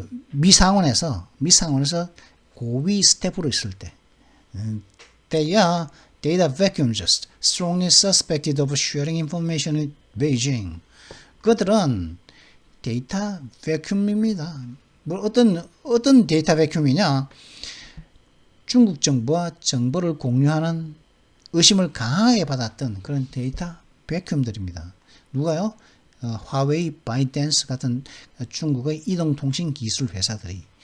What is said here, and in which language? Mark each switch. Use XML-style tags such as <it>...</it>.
<ko>미 상원에서 고위 스태프로 있을 때.</ko> <en>They are data vacuums strongly suspected of sharing information with Beijing.</en> <ko>그들은 데이터 베큐음입니다. 뭐 어떤 데이터 베큐음이냐? 중국 정부와 정보를 공유하는 의심을 강하게 받았던 그런 데이터 베큐음들입니다. 누가요? 화웨이, 바이댄스 같은 중국의 이동통신 기술 회사들이.</ko>